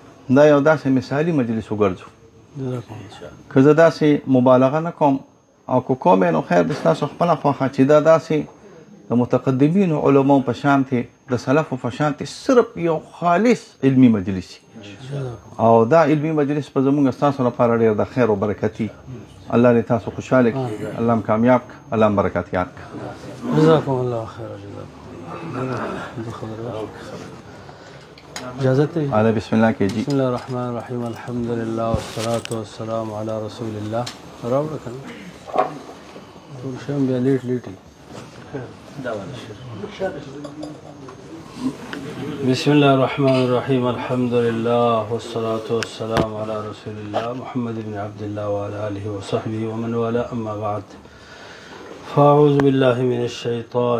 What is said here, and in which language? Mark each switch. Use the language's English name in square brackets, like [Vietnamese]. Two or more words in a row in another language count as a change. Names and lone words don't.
[Pashto] دا یو داسې مثالي مجلس وګرځو که زه داسې مبالغه نه کوم او که کوم نو خیر د ستاسو خپله خوښه چې دا داسې د متقدمینو علماو په شانتې د سلفو په شانتې صرف یو خالص علمي مجلس او دا علمي مجلس په زموږ ستاسو لپاره ډېر د خیر او برکتي الله دې تاسو خوشحاله کړي الله هم کامیاب کړي الله هم برکتیات کړي [Arabic] جزاكم الله خير اجازت [Pashto] اعلی [Arabic] بسم الله [Pashto] کې جی [Arabic] بسم الله الرحمن الرحیم الحمد لله والصلاة والسلام على رسول الله [Pashto] راوړه کنه ټول شم بیا لیټ [Arabic] بسم الله الرحمن الرحيم الحمد لله والصلاة والسلام على رسول الله محمد بن عبد الله وعلى آله وصحبه ومن والاه أما بعد فأعوذ بالله من الشيطان